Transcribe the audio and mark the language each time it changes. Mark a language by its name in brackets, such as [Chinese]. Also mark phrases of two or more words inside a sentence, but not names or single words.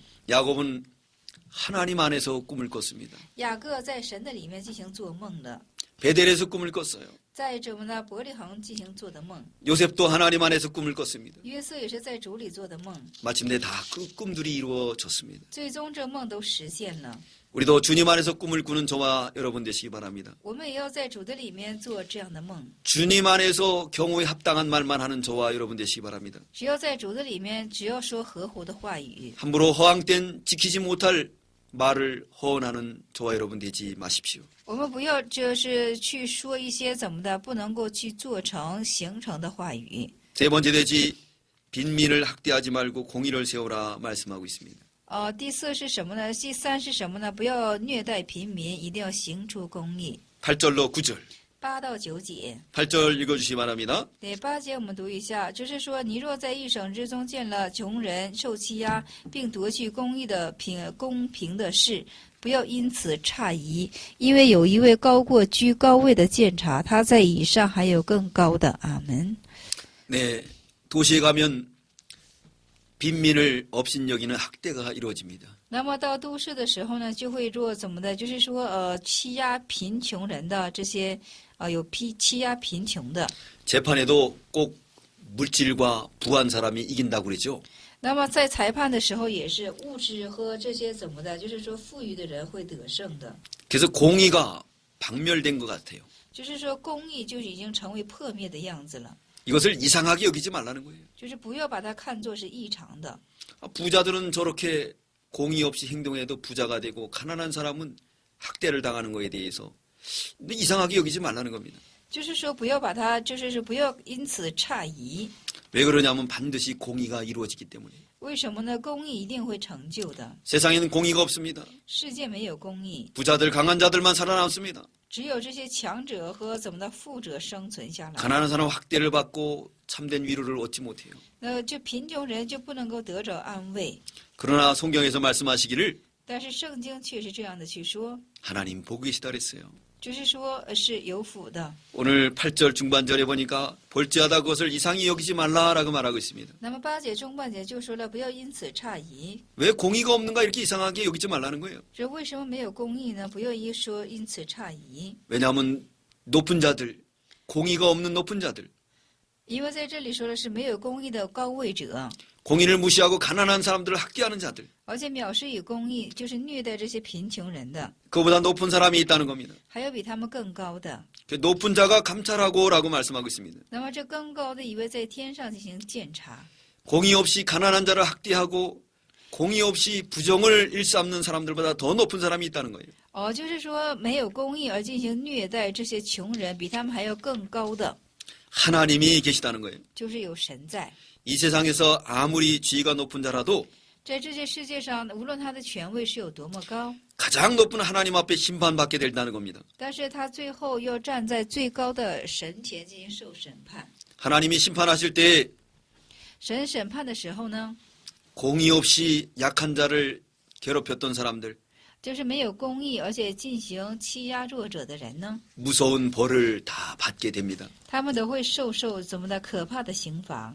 [Korean] 야곱은 하나님 안에서 꿈을 꿨습니다. [Chinese] 雅各在神的里面进行做梦的， [Korean] 베델에서 꿈을 꿨어요. [Chinese] 在怎么呢？伯利恒进行做的梦。 [Korean] 요셉도 하나님 안에서 꿈을 꿨습니다. [Chinese] 约瑟也是在主里做的梦， [Korean] 마침내 다 그 꿈들이 이루어졌습니다. [Chinese] 最终这梦都实现了。 [Korean] 우리도 주님 안에서 꿈을 꾸는 저와 여러분 되시기 바랍니다. [Chinese] 我们也要在主的里面做这样的梦。 [Korean] 주님 안에서 경호에 합당한 말만 하는 저와 여러분 되시기 바랍니다. [Chinese] 只要在主的里面，只要说合乎的话语， [Korean] 함부로 허황된 지키지 못할 말을 허언하는 저와 여러분 되지 마십시오. [Chinese] 我们不要就是去说一些怎么的不能够去做成形成的话语。 [Korean] 세 번째 되지 빈민을 학대하지 말고 공의를 세우라 말씀하고 있습니다. [Chinese] 第4是什么呢？第3是什么呢？不要虐待平民，一定要行出公义。 [Korean] 8절로 9절. [Chinese] 8 到9节。 [Korean] 8절 읽어주시기 바랍니다. [Chinese] 对，8节我们读一下，就是说，你若在一省之中见了穷人受欺压，并夺去公平的事，不要因此诧疑，因为有一位高过居高位的监察，他在以上还有更高的。阿门。 [Korean] 네, 도시에 가면 빈민을 업신여기는 학대가 이루어집니다. [Chinese] 那么到都市的时候呢，就会做怎么的？就是说，欺压贫穷人的这些，有欺压贫穷的。 [Korean] 재판에도 꼭 물질과 부한 사람이 이긴다고 그러죠. [Chinese] 那么在裁判的时候，也是物质和这些怎么的？就是说，富裕的人会得胜的。 [Korean] 그래서 공의가 박멸된 것 같아요. [Chinese] 就是说，公义就已经成为破灭的样子了。 [Korean] 이것을 이상하게 여기지 말라는 거예요. [Chinese] 就是不要把它看作是异常的。 [Korean] 부자들은 저렇게 공의 없이 행동해도 부자가 되고 가난한 사람은 학대를 당하는 거에 대해서 이상하게 여기지 말라는 겁니다. [Chinese] 就是说，不要把它，就是不要因此诧疑。 [Korean] 왜 그러냐면 반드시 공의가 이루어지기 때문에. [Chinese] 为什么呢？公义一定会成就的。 [Korean] 세상에는 공의가 없습니다. [Chinese] 世界没有公义， [Korean] 부자들 강한 자들만 살아남습니다. [Chinese] 只有这些强者和怎么的富者生存下来。 [Korean] 가난한 사람 학대를 받고 참된 위로를 얻지 못해요. [Chinese] 那就贫穷人就不能够得着安慰。 [Korean] 그러나 성경에서 말씀하시기를 [Chinese] 但是圣经却是这样的去说： [Korean] 하나님 보고 계시다 그랬어요. [Chinese] 就是说是有福的。 [Korean] 오늘 8절 중반절에 보니까 볼지어다 그것을 이상히 여기지 말라라고 말하고 있습니다. [Chinese] 那么8节中半节就说了，不要因此诧疑。 [Korean] 왜 공의가 없는가 이렇게 이상하게 여기지 말라는 거예요. [Chinese] 这为什么没有公义呢？不要说因此诧疑， [Korean] 왜냐하면 높은 자들, 공의가 없는 높은 자들, [Chinese] 因为在这里说的是没有公义的高位者， [Korean] 공의를 무시하고 가난한 사람들을 학대하는 자들, [Chinese] 而且藐视以公义，就是虐待这些贫穷人的， [Korean] 그보다 높은 사람이 있다는 겁니다. [Chinese] 还有比他们更高的。 [Korean] 그 높은 자가 감찰하고라고 말씀하고 있습니다. [Chinese] 那么这更高的一位在天上进行鉴察， [Korean] 공의 없이 가난한 자를 학대하고 공의 없이 부정을 일삼는 사람들보다 더 높은 사람이 있다는 거예요. [Chinese] 就是说没有公义而进行虐待这些穷人，比他们还要更高的， [Korean] 하나님이 계시다는 거예요. [Chinese] 就是有神在。 [Korean] 이 세상에서 아무리 지위가 높은 자라도 [Chinese] 在这些世界上，无论他的权位是有多么高， [Korean] 가장 높은 하나님 앞에 심판받게 된다는 겁니다. [Chinese] 但是他最后要站在最高的神前进行受审判。 [Korean] 하나님이 심판하실 때 [Chinese] 神审判的时候呢， [Korean] 공의 없이 약한 자를 괴롭혔던 사람들 [Chinese] 就是没有公义而且进行欺压弱者的人呢， [Korean] 무서운 벌을 다 받게 됩니다. [Chinese] 他们都会受怎么的可怕的刑罚。